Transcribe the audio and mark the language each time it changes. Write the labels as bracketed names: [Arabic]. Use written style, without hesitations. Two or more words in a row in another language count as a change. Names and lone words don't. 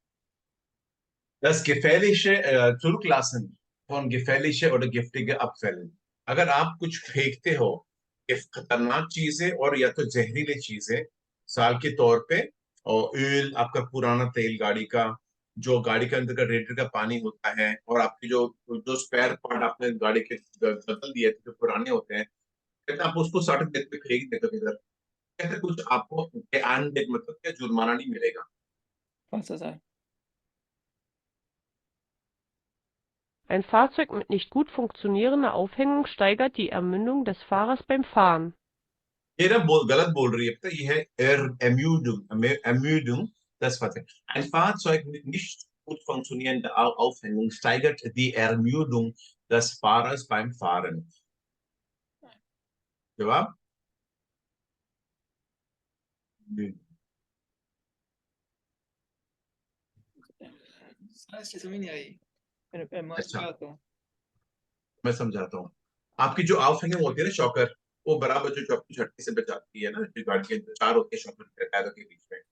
[German] Das gefährliche Zurücklassen von gefährliche oder giftige Abfällen। [Hindi] अगर आप कुछ फेंकते हो खतरनाक चीजें और या तो जहरीली चीजें, साल के तौर पे, और ऑयल, आपका पुराना तेल गाड़ी का, जो गाड़ी के अंदर का रेडिएटर का पानी होता है, और आपके जो जो [English] spare part [Hindi] आपने गाड़ी के बदल दिए थे जो पुराने होते हैं, कहते हैं आप उसको सड़क पे फेंक देते हो इधर, कहते कुछ आपको मतलब क्या जुर्माना नहीं मिलेगा। Pasa, sir. [German] Ein Fahrzeug mit nicht gut funktionierender Aufhängung steigert die Ermüdung des Fahrers beim Fahren. [Hindi] ये ना गलत बोल रही है, पता ये है Ermüdung, [German] das Fahrzeug. Ein Fahrzeug mit nicht gut funktionierender Aufhängung steigert die Ermüdung des Fahrers beim Fahren. [Hindi] जवाब? सर इसकी समझ नहीं आई। मैं अच्छा, समझाता हूँ। मैं समझाता हूँ। आपकी जो [English] out hanging [Hindi] होती है ना शॉकर, वो बराबर जो आपकी झटके से बचाती है ना, जो गाड़ी के चार होते हैं शॉकर टायरों के बीच में।